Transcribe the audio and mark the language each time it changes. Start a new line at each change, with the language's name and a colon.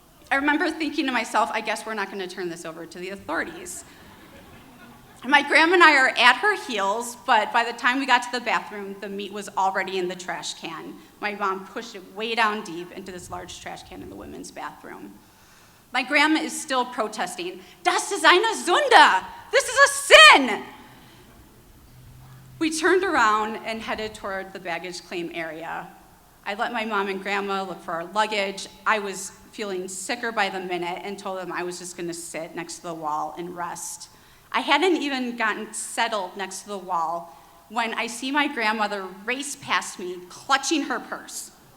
English: I remember thinking to myself, I guess we're not going to turn this over to the authorities. My grandma and I are at her heels, but by the time we got to the bathroom, the meat was already in the trash can. My mom pushed it way down deep into this large trash can in the women's bathroom. My grandma is still protesting,
German: "Das ist eine Sünde!
English: This is a sin!" We turned around and headed toward the baggage claim area. I let my mom and grandma look for our luggage. I was feeling sicker by the minute and told them I was just gonna sit next to the wall and rest. I hadn't even gotten settled next to the wall when I see my grandmother race past me, clutching her purse.